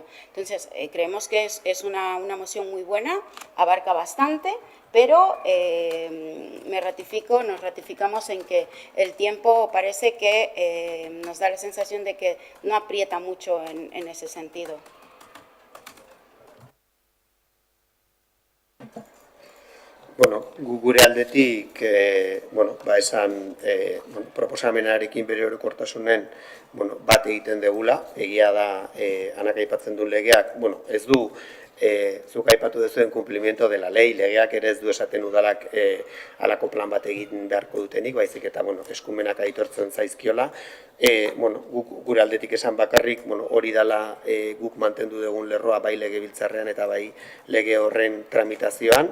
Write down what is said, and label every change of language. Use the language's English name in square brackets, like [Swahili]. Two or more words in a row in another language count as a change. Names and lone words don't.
[Spanish] Entonces, creemos que es una moción muy buena, abarca bastante, pero nos ratificamos en que el tiempo parece que nos da la sensación de que no aprieta mucho en ese sentido. [Basque] Bueno, gure aldetik, esan proposamenarekin bere orokortasunen bat egiten degula, egia da Anak aipatzen duen legeak, ez du zuk aipatu duzuen [Spanish] cumplimiento de la ley, [Basque] legeak ere ez du esaten udalak halako plan bat egin beharko dutenik, baizik eta eskumenak aitortzen zaizkiola. Gure aldetik esan bakarrik, hori dela guk mantendu dugun lerroa bai legebiltzarrean eta bai lege horren tramitazioan.